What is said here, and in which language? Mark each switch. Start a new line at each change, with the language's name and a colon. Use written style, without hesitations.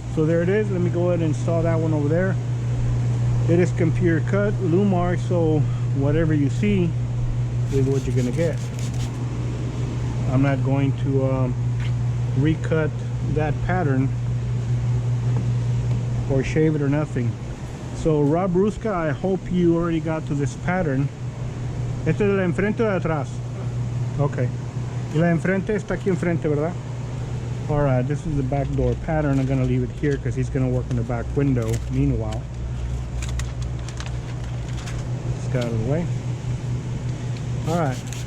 English: So there it is. Let me go ahead and install that one over there. It is computer cut Lumar, so whatever you see is what you're going to get. I'm not going to recut that pattern or shave it or nothing. So Rob Ruska, I hope you already got to this pattern.
Spanish: ¿Este es de la enfrente o de atrás? Okay. Y la enfrente está aquí enfrente, ¿verdad?
English: Alright, this is the back door pattern. I'm going to leave it here because he's going to work in the back window meanwhile. Just got out of the way. Alright.